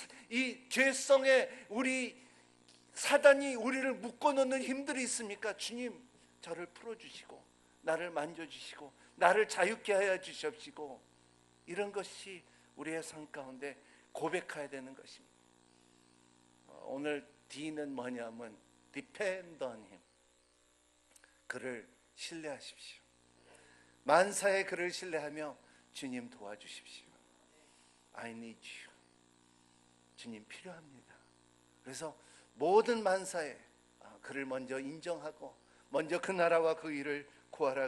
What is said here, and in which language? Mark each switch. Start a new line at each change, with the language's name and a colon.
Korean: 이 죄성에 우리 사단이 우리를 묶어놓는 힘들이 있습니까? 주님, 저를 풀어주시고 나를 만져주시고 나를 자유케 하여 주시옵시고, 이런 것이 우리의 삶 가운데 고백해야 되는 것입니다. 오늘 D는 뭐냐면
English: depend on him.
Korean: 그를 신뢰하십시오. 만사의 그를 신뢰하며 주님 도와주십시오.
English: I need you.
Korean: 주님 필요합니다. 그래서 모든 만사에 그를 먼저 인정하고 먼저 그 나라와 그 일을 구하라.